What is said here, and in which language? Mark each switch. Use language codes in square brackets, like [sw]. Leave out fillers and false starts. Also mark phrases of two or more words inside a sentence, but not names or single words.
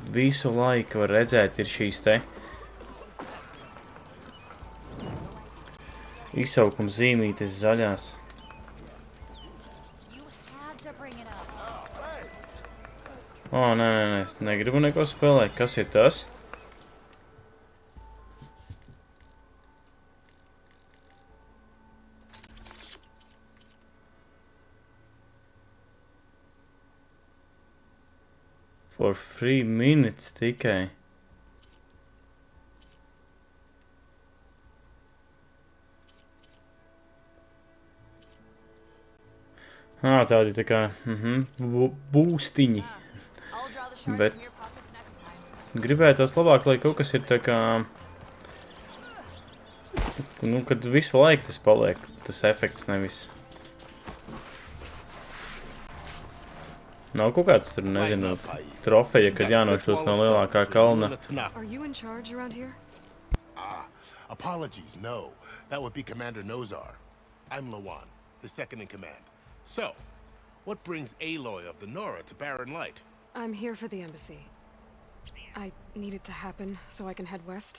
[lv] Visu laiku var redzēt ir šīs te izsaukuma zīmītes zaļās. Nē, negribu neko spēlēt. Kas ir tas? [en] For 3 minutes tikai. [lv] Tādi tā kā būstiņi. Bet gribētos labāk, lai kaut kas ir tā kā... Nu, kad visu laiku tas paliek, tas efekts nevis. Nav kaut kāds tur, nezinu, trofeja, kad jānošļūst no lielākā kalna. [en] Are you in charge around here? Apologies, no. That would be Commander Nozar. I'm Lawan, the second in command. So, what brings Aloy of the Nora to Barren Light? I'm here for the embassy. I need it to happen so I can head west.